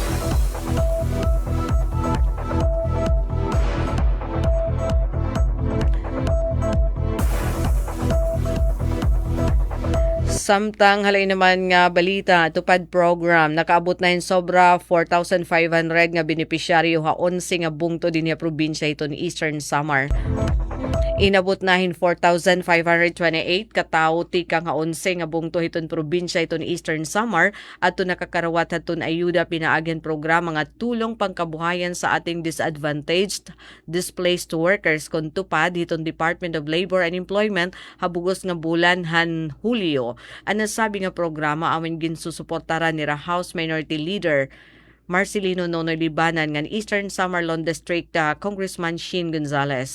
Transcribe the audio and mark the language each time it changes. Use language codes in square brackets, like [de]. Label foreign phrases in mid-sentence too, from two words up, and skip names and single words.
[war] Samtang halay naman nga balita, tupad program, nakaabot na sobra 4,500 nga benepisyaryo ha 11 nga bungto din nga probinsya ito ni Eastern Samar. Inabot nahin 4,528 katao tikang nga 11 nga bungto hiton probinsya iton Eastern Samar ato nakakarawat haton ayuda pinaagen programa nga [tl] tulong pangkabuhayan sa ating [en] disadvantaged displaced workers [war] kon tupad hiton Department of Labor and Employment habugos nga bulan han Hulyo. Ang nasabi nga programa amin ginsusuportaran ni House Minority Leader Marcelino Nonoy Libanan ngan Eastern Samarlon District Congressman Sheen Gonzales.